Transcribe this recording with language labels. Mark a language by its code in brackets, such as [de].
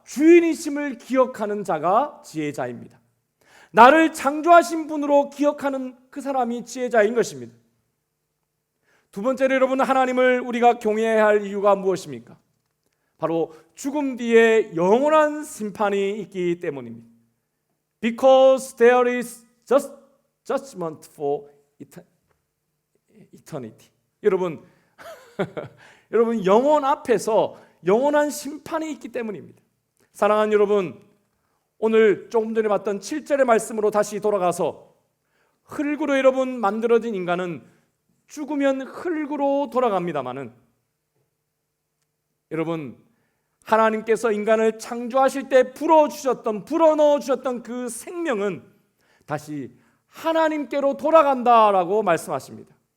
[ko] 주인이심을 기억하는 자가 지혜자입니다. 나를 창조하신 분으로 기억하는 그 사람이 지혜자인 것입니다. 두 번째로 여러분, 하나님을 우리가 경외해야 할 이유가 무엇입니까? 바로 죽음 뒤에 영원한 심판이 있기 때문입니다. [en] Because there is judgment for eternity. [ko] 여러분, 여러분 영원 앞에서 영원한 심판이 있기 때문입니다. 사랑하는 여러분, 오늘 조금 전에 봤던 7절의 말씀으로 다시 돌아가서 흙으로 여러분 만들어진 인간은 죽으면 흙으로 돌아갑니다마는 여러분, 하나님께서 인간을 창조하실 때 불어넣어 주셨던 그 생명은 다시 하나님께로 돌아간다라고 말씀하십니다.